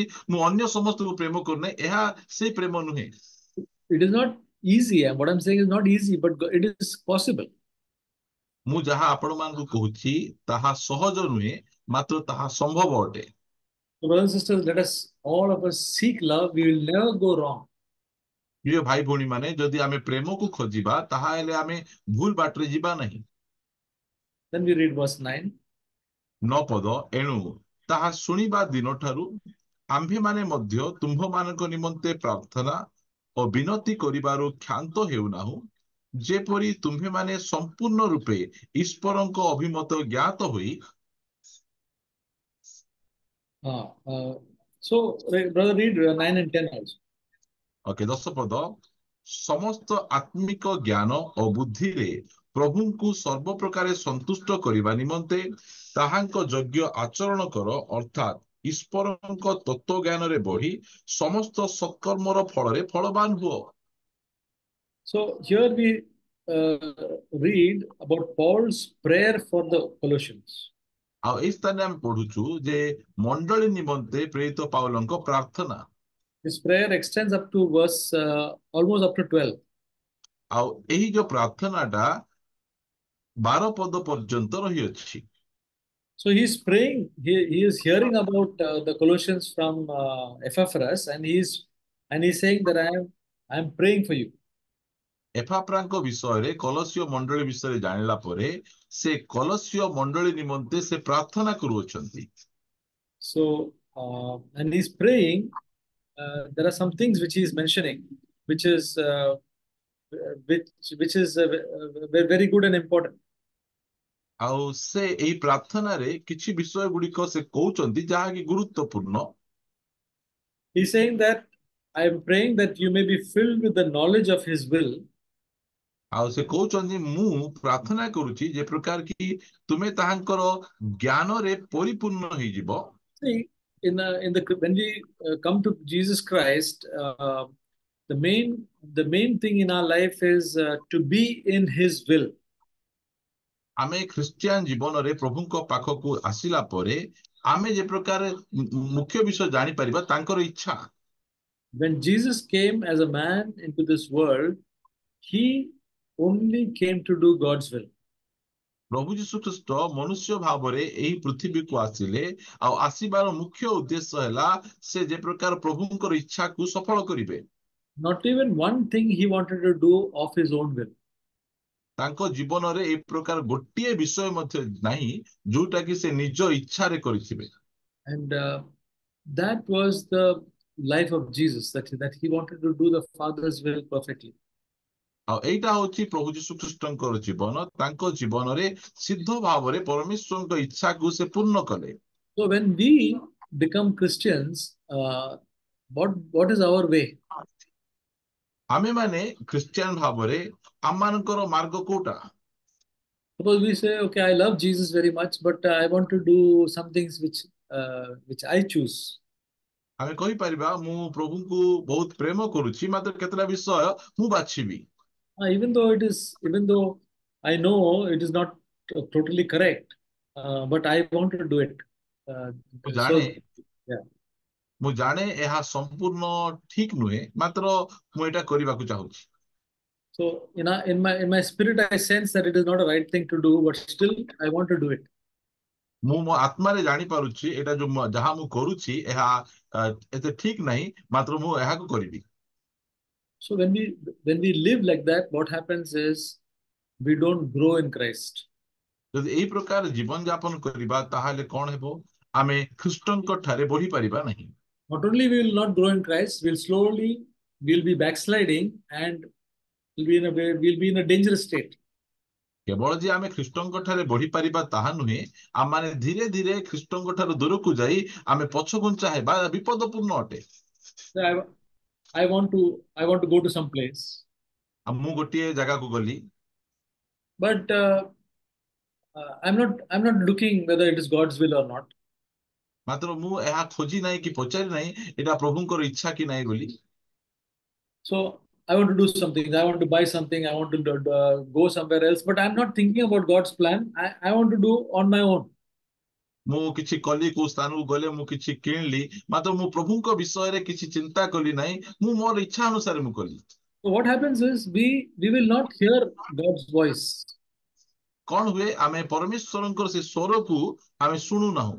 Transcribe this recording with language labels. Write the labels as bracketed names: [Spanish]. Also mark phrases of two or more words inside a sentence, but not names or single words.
[Odia] ମୁଁ ଅନ୍ୟ ସମସ୍ତଙ୍କୁ ପ୍ରେମ କରୁନାହିଁ, ଏହା ସେଇ ପ୍ରେମ ନୁହେଁ। [English] It is not easy. And what I'm saying is not easy, but it is possible. [Odia] ମୁଁ ଯାହା ଆପଣମାନଙ୍କୁ କହୁଛି ତାହା ସହଜ ନୁହେଁ, ମାତ୍ର ତାହା ସମ୍ଭବ ଅଟେ। [English] So brothers and sisters, let us all of us seek love. We will never go wrong. [Odia] ପ୍ରିୟ ଭାଇ ଭଉଣୀ ମାନେ, ଯଦି ଆମେ ପ୍ରେମକୁ ଖୋଜିବା ତାହେଲେ ଆମେ ଭୁଲ ବାଟରେ ଯିବା ନାହିଁ। [English] Then we read verse 9. [Odia] 9 ପଦ, ଏଣୁ ତାହା ଶୁଣିବା ଦିନଠାରୁ ଆମ୍ଭେମାନେ ମଧ୍ୟ ତୁମ୍ଭମାନଙ୍କ ନିମନ୍ତେ ପ୍ରାର୍ଥନା ଓ ବିନତି କରିବାରୁ କ୍ଷାନ୍ତ ହେଉନାହୁଁ, ଯେପରି ତୁମ୍ଭେମାନେ ସମ୍ପୂର୍ଣ୍ଣ ରୂପେ ଈଶ୍ୱରଙ୍କ ଅଭିମତ ଜ୍ଞାତ ହୋଇ। [English] So brother, read 9 and 10 also. [Odia] ଓକେ, 10 ପଦ, ସମସ୍ତ ଆତ୍ମିକ ଜ୍ଞାନ ଓ ବୁଦ୍ଧିରେ ପ୍ରଭୁଙ୍କୁ ସର୍ବପ୍ରକାରେ ସନ୍ତୁଷ୍ଟ କରିବା ନିମନ୍ତେ ତାହାଙ୍କ ଯୋଗ୍ୟ ଆଚରଣ କର, ଅର୍ଥାତ୍ ଈଶ୍ୱରଙ୍କ ତତ୍ତ୍ୱ ଜ୍ଞାନରେ ବଢି ସମସ୍ତ ସତ୍କର୍ମର ଫଳରେ ଫଳବାନ ହୁଅ। [English] So here we read about Paul's prayer for the Colossians. [Odia] ଆଉ ଏଇ ସ୍ଥାନରେ ଆମେ ପଢୁଛୁ ଯେ ମଣ୍ଡଳୀ ନିମନ୍ତେ ପ୍ରେରିତ ପାଉଲଙ୍କ ପ୍ରାର୍ଥନା। [English] His prayer extends up to verse almost up to 12. [Odia] ଆଉ ଏହି ଯୋଉ ପ୍ରାର୍ଥନାଟା 12 ପଦ ପର୍ଯ୍ୟନ୍ତ ରହିଅଛି। [English] So he's praying. He is hearing about the Colossians from Epaphras, and he's saying that I am praying for you. [Odia] ଏପାଫ୍ରାଙ୍କ ବିଷୟରେ କଲସିୟ ମଣ୍ଡଳୀ ବିଷୟରେ ଜାଣିଲା ପରେ ସେ କଲସିୟ ମଣ୍ଡଳୀ ନିମନ୍ତେ ସେ ପ୍ରାର୍ଥନା କରୁଅଛନ୍ତି। [English] So and he's praying. There are some things which he is mentioning, which is very good and important. [Odia] ଆଉ ସେ ଏହି ପ୍ରାର୍ଥନାରେ କିଛି ବିଷୟ ଗୁଡିକ ସେ କହୁଛନ୍ତି ଯାହାକି ଗୁରୁତ୍ୱପୂର୍ଣ୍ଣ। [English] He's saying that I am praying that you may be filled with the knowledge of his will. [Odia] ଆଉ ସେ କହୁଛନ୍ତି ମୁଁ ପ୍ରାର୍ଥନା କରୁଛି ଯେ ପ୍ରକାର କି ତୁମେ ତାହାଙ୍କର ଜ୍ଞାନରେ ପରିପୂର୍ଣ୍ଣ ହେଇଯିବ। [English] See, when we come to Jesus Christ, the main thing in our life is to be in his will. [Odia] ଆମେ ଖ୍ରୀଷ୍ଟିଆନ ଜୀବନରେ ପ୍ରଭୁଙ୍କ ପାଖକୁ ଆସିଲା ପରେ ଆମେ ଯେ ପ୍ରକାର ମୁଖ୍ୟ ବିଷୟ ଜାଣିପାରିବା ତାଙ୍କର ଇଚ୍ଛା। [English] When Jesus came as a man into this world, he only came to do God's will. [Odia] ପ୍ରଭୁ ଯୀଶୁ ଖ୍ରୀଷ୍ଟ ମନୁଷ୍ୟ ଭାବରେ ଏହି ପୃଥିବୀକୁ ଆସିଲେ, ଆଉ ଆସିବାର ମୁଖ୍ୟ ଉଦ୍ଦେଶ୍ୟ ହେଲା ସେ ଯେ ପ୍ରକାର ପ୍ରଭୁଙ୍କର ଇଚ୍ଛାକୁ ସଫଳ କରିବେ। [English] Not even one thing he wanted to do of his own will. [Odia] ତାଙ୍କ ଜୀବନରେ ଏହି ପ୍ରକାର ଗୋଟିଏ ବିଷୟ ମଧ୍ୟ ନାହିଁ ଯୋଉଟା କି ସେ ନିଜ ଇଚ୍ଛାରେ କରିଥିବେ। [English] And that was the life of Jesus, that he wanted to do the Father's will perfectly. [Odia] ଆଉ ଏଇଟା ହଉଛି ପ୍ରଭୁ ଯୀଶୁ ଖ୍ରୀଷ୍ଟଙ୍କର ଜୀବନ। ତାଙ୍କ ଜୀବନରେ ସିଦ୍ଧ ଭାବରେ ପରମେଶ୍ୱରଙ୍କ ଇଚ୍ଛାକୁ ସେ ପୂର୍ଣ୍ଣ କଲେ। [English] So when we become Christians, what is our way? [Odia] ଆମେ ମାନେ ଖ୍ରୀଷ୍ଟିଆନ ଭାବରେ ଆମମାନଙ୍କର ମାର୍ଗ କୋଉଟା? [English] Suppose we say, okay, I love Jesus very much, but I want to do some things which I choose. [Odia] ଆମେ କହିପାରିବା ମୁଁ ପ୍ରଭୁଙ୍କୁ ବହୁତ ପ୍ରେମ କରୁଛି, ମାତ୍ର କେତେଟା ବିଷୟ ମୁଁ ବାଛିବି। [English] Even though I know it is not totally correct, but I want to do it. Uh, [Odia] ମୁଁ [English] so [Odia] ଜାଣେ [English] yeah. [Odia] ମୁଁ ଜାଣେ ଏହା ସମ୍ପୂର୍ଣ୍ଣ ଠିକ ନୁହେଁ, ମାତ୍ର ମୁଁ ଏଇଟା କରିବାକୁ ଚାହୁଁଛି। [English] So in my spirit, I sense that it is not a right thing to do, but still I want to do it. [Odia] ମୁଁ ମୋ ଆତ୍ମାରେ ଜାଣିପାରୁଛି ଏଇଟା ଯାହା ମୁଁ କରୁଛି ଏହା ଏତେ ଠିକ ନାହିଁ, ମାତ୍ର ମୁଁ ଏହାକୁ କରିବି। [English] So when we live like that, what happens is we don't grow in Christ. [Odia] ଯଦି ଏଇ ପ୍ରକାର ଜୀବନ ଯାପନ କରିବା ତାହେଲେ କଣ ହେବ? ଆମେ ଖ୍ରୀଷ୍ଟଙ୍କ ଠାରେ ବଢି ପାରିବା ନାହିଁ। [English] Not only we will not grow in Christ, we'll be backsliding and we'll be in a dangerous state. [Odia] କେବଳ ଯେ ଆମେ ଖ୍ରୀଷ୍ଟଙ୍କ ଠାରେ ବଢି ପାରିବା ତାହା ନୁହେଁ, ଆମମାନେ ଧୀରେ ଧୀରେ ଖ୍ରୀଷ୍ଟଙ୍କ ଠାରୁ ଦୂରକୁ ଯାଇ ଆମେ ପଛଘୁଞ୍ଚା ହେବା ବିପଦପୂର୍ଣ୍ଣ ଅଟେ। [English] So I want to go to some place, [Odia] ଆଉ ମୁଁ ଗୋଟିଏ ଜାଗାକୁ ଗଲି, [English] but I'm not looking whether it is God's will or not. [Odia] ମାତ୍ର ମୁଁ ଏହା ଖୋଜି ନାହିଁ କି ପଚାରି ନାହିଁ ଏଇଟା ପ୍ରଭୁଙ୍କର ଇଚ୍ଛା କି ନାହିଁ ବୋଲି। [English] So I want to do something. I want to buy something. I want to go somewhere else, but I'm not thinking about God's plan. I want to do on my own. [Odia] ମୁଁ କିଛି କଲି, କୋଉ ସ୍ଥାନକୁ ଗଲେ ମୁଁ କିଛି କିଣିଲି, ମାତ୍ର ମୁଁ ପ୍ରଭୁଙ୍କ ବିଷୟରେ କିଛି ଚିନ୍ତା କଲି ନାହିଁ, ମୁଁ ମୋର ଇଚ୍ଛା ଅନୁସାରେ ମୁଁ କଲି। [English] So what happens is we will not hear God's voice. [Odia] କଣ ହୁଏ? ଆମେ ପରମେଶ୍ୱରଙ୍କର ସେ ସ୍ୱରକୁ ଆମେ ଶୁଣୁନାହୁଁ।